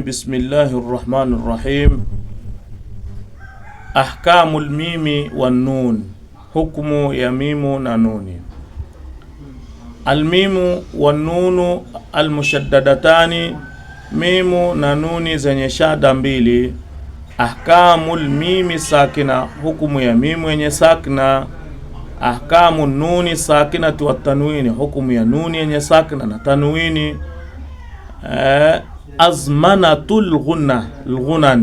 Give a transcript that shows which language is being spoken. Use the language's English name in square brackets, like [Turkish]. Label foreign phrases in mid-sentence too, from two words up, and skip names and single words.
[Arabic] بسم الله الرحمن الرحيم. أحكام الميم والنون. حكم يا ميم ونون. الميم والنون المشددتان. ميم ونون [Swahili] zenye shada mbili. [Arabic] أحكام الميم الساكنة. [Swahili] Hukumu ya mimu yenye sakina. [Arabic] أحكام النون الساكنة والتنوين. [Swahili] Hukumu ya nuni yenye sakina na tanwini. [Arabic] أزمنة الغنن.